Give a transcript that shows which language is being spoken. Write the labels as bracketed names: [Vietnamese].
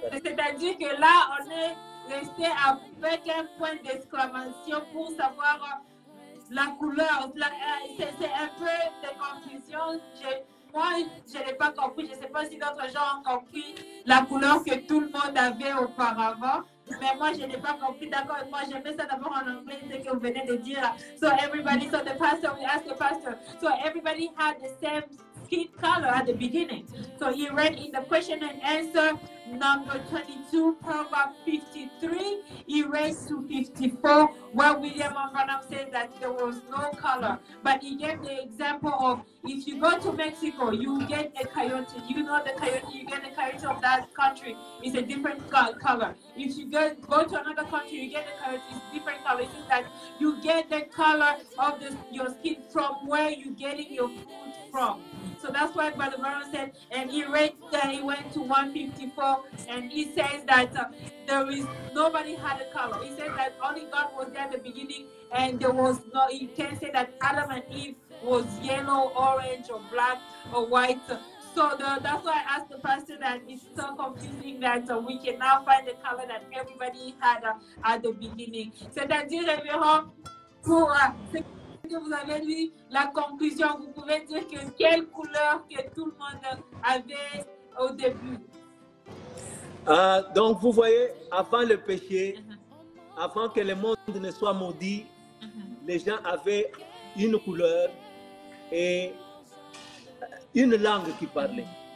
[French] C'est-à-dire que là, on est resté avec un point d'exclamation pour savoir la couleur. C'est un peu de confusion. Moi, je n'ai pas compris. Je ne sais pas si d'autres gens ont compris la couleur que tout le monde avait auparavant. Mais moi, je n'ai pas compris. D'accord, moi, j'ai fait ça d'abord en anglais, ce que vous venez de dire. [English] So the pastor, we asked the pastor. So everybody had the same skin color at the beginning. So he read in the question and answer number 22, paragraph 53. He read to 54, where William Branham said that there was no color. But he gave the example of if you go to Mexico, you get a coyote. You know the coyote, you get a coyote of that country. It's a different color. If you go to another country, you get a coyote, it's different color. It means that you get the color of your skin from where you're getting your food from. So that's why Brother Branham said, and he went to 154, and he says that nobody had a color. He said that only God was there at the beginning, and there was no, you can't say that Adam and Eve was yellow, orange, or black, or white. So that's why I asked the pastor that it's so confusing that we can now find the color that everybody had at the beginning. [French] C'est-à-dire, révérend, pour que vous avez lu la conclusion, vous pouvez dire que quelle couleur que tout le monde avait au début. Donc vous voyez, avant le péché, avant que le monde ne soit maudit, les gens avaient une couleur et une langue qui parlait.